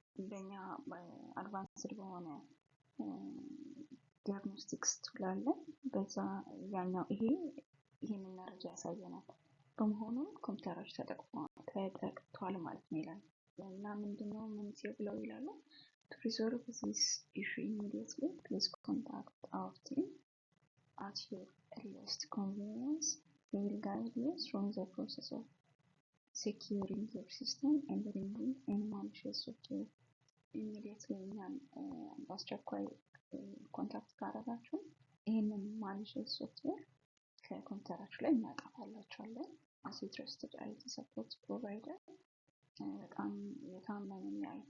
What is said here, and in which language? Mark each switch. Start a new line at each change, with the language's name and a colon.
Amharic: በእኛ አድቫንስድ በሆነ ዲያግኖስቲክስ ቱል አለ በዛ ያኛው ይሄንን መረጃ ያሳየናል። በመሆኑም ኮምፒውተራችሁ ተጠቅቷል ማለት ነው ይላል። እና ምንድነው መንስኤው ብለው ይላሉ
English: to resolve this issue immediately please contact our team at your earliest convenience. We will guide you through the process of securing your system and removing any malicious software.
Amharic: Immediately እኛን በአስቸኳይ ኮንታክት ካደረጋችሁ ይህንን ማሊሺየስ ሶፍትዌር ከኮምፒውተራችሁ ላይ እናጠፋላችኋለን።
English: as a trusted IT support provider
Amharic: በጣም የታመነ